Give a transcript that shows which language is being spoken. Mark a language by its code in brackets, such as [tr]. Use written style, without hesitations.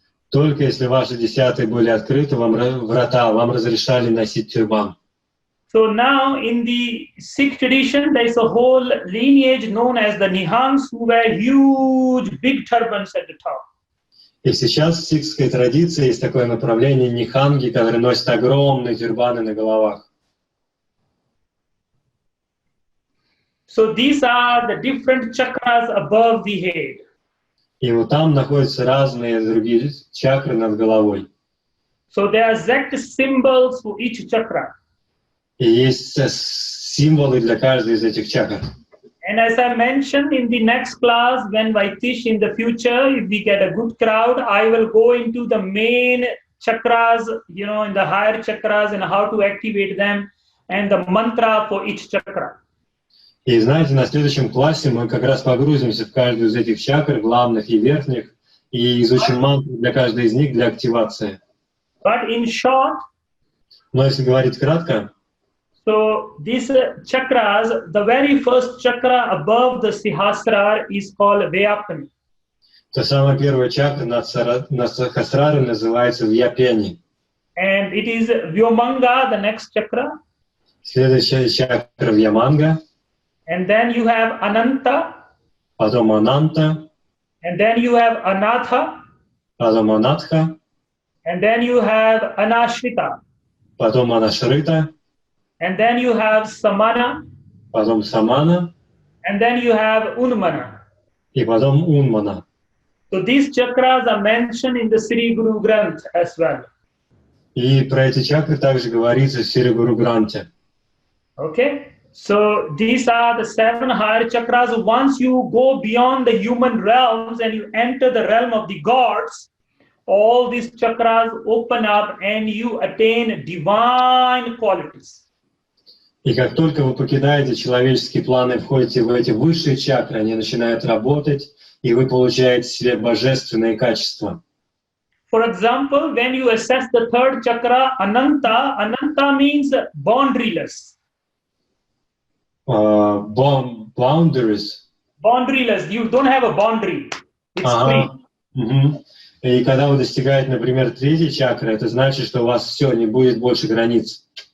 [ru] только если ваши 10-е были открыты, вам разрешали носить тюрбан. [en] So now in the Sikh tradition, there is a whole lineage known as the Nihangs who wear huge, big turbans at the top. [ru] И сейчас в сикхской традиции есть такое направление ниханги, которые носят огромные тюрбаны на головах. [en] So these are the different chakras above the head. [ru] И вот там находятся разные другие чакры над головой. [en] So there are exact symbols for each chakra. [ru] И есть символы для каждой из этих чакр. [en] And as I mentioned in the next class, when I teach in the future, if we get a good crowd, I will go into the main chakras, in the higher chakras and how to activate them and the mantra for each chakra. [ru] И знаете, на следующем классе мы как раз погрузимся в каждую из этих чакр, главных и верхних, и изучим мантру для каждой из них для активации. [en] But in short, [ru] Но если говорить кратко, [en] so these chakras, the very first chakra above the Sahasrara is called Vyapani. [ru] то самая первая чакра над Сахасрарой называется Вьяпени. [en] And it is Vyomanga, the next chakra. [ru] Следующая чакра Вьяманга, [en] And then you have Ananta. [ru] потом Ананта, [en] And then you have Anatha. [ru] потом Анатха, [en] And then you have Anashrita. [ru] потом Анашрита, [en] And then you have Samana. [ru] потом Самана, [en] And then you have Unmana. [ru] и потом Унмана. [en] So these chakras are mentioned in the Sri Guru Granth as well. [ru] И про эти чакры также говорится в Сри Гуру Гранте. [en] Okay? So these are the 7 higher chakras. Once you go beyond the human realms and you enter the realm of the gods, all these chakras open up and you attain divine qualities. [ru] И как только вы покидаете человеческие планы и входите в эти высшие чакры, они начинают работать, и вы получаете в себе божественные качества. [en] For example, when you assess the 3rd chakra, Ananta means boundaryless. boundaries. Boundaryless. You don't have a boundary. It's free. [ru] Ага. Мгм. И когда вы достигаете, например, третьей чакры, это значит, что у вас все, не будет больше границ.